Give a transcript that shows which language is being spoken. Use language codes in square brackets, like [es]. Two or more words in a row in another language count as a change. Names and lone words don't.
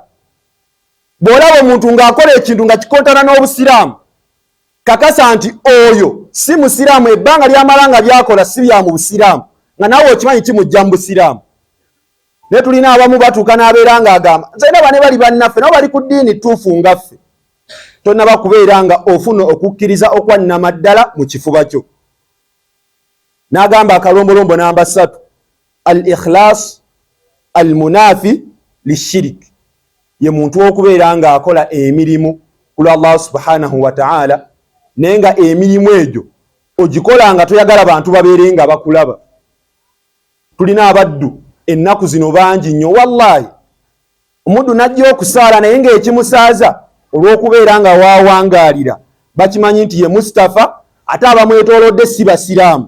[lg] Bw'olaba omuntu ng'akola ekintu nga kikontana n'obusiraamu, kakasa nti oyo si musiraamu, ebbanga ly'amala nga byakola si bya mu busiraamu, nga nawe okimanyi kimujja mu busiraamu. Naye tulina abamu batuuka n'abeera ng'agamba nze ndaba ne bali bannaffe nabo bali ku ddiini ttuufu nga ffe. Tonnaba kubeera nga ofuna okukkiriza okwannama ddala mu kifuba kyo. N'agamba akalombolombo namba 3, [ar] الإخلاص المنافي للشرك, [lg] ye muntu okubeera nga akola emirimu ku lwa [ar] الله سبحانه وتعالى, [lg] naye nga emirimu egyo ogikola nga toyagala bantu babeere nga bakulaba. Tulina abaddu ennaku zino bangi nnyo wallahi. Omuddu n'ajja okusaala naye ng'ekimusaaza olw'okubeera nga waawangaalira bakimanyi nti ye Mustafa, ate abamwetoolodde si basiraamu.